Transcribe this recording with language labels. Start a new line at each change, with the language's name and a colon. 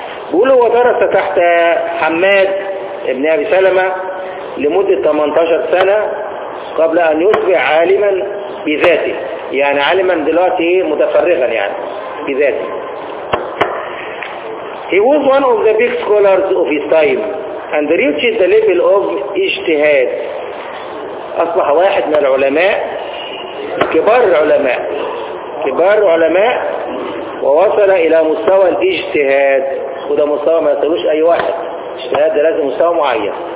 Arabic: بيقول هو درس تحت حماد ابن ابي سلمة لمدة 18 سنة قبل ان يصبح عالما بذاته, يعني عالما دلوقتي متفرغا يعني بذاته.
English: He was one of the big scholars of his time and reached the level of اجتهاد.
Arabic: اصبح واحد من العلماء, كبار العلماء, كبار العلماء, ووصل الى مستوى الاجتهاد. وده مستوى ما يصلوش اي واحد, اجتهاد لازم مستوى معين.